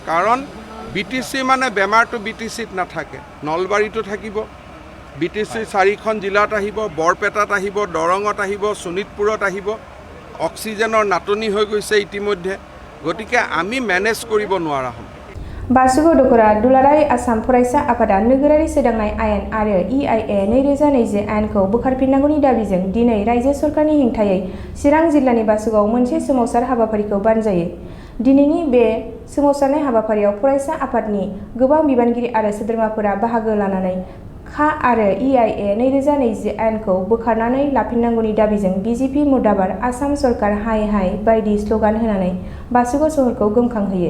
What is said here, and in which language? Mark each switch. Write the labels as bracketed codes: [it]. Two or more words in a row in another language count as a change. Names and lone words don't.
[as] কাৰণ BTC মানে বেমাৰটো BTCত নাথাকে, নলবাৰীতো থাকিব, BTC 4খন জিলাত আহিব, বৰপেটাত আহিব, দৰঙত আহিব, শোণিতপুৰত আহিব। অক্সিজেনৰ নাটনি হৈ গৈছে ইতিমধ্যে, গতিকে আমি মেনেজ কৰিব নোৱাৰা হ'ম। [brx] बासुगाव दख'रा दुलाराय आसाम फरायसा आफादा नोगोरारि सोदांनाय आयेन आरो EIA 2020 आयेनखौ बोखारफिननांगौनि दाबिजों दिनै रायजो सरकारनि हेंथायै चिरां जिल्लानि बासुगावआव मोनसे सोमावसार हाबाफारिखौ बानजायो। दिनैनि बे सोमावसारनाय हाबाफारियाव फरायसा आफादनि गोबां बिबानगिरि आरो सोद्रोमाफोरा बाहागो लानानै खा आरो EIA 2020 आयेनखौ बोखारनानै लाफिननांगौनि दाबिजों BJP मुर्दाबाद आसाम सरकार हाय हाय बायदि स्ल'गान होनानै बासुगाव सहरखौ गोमखांहोयो।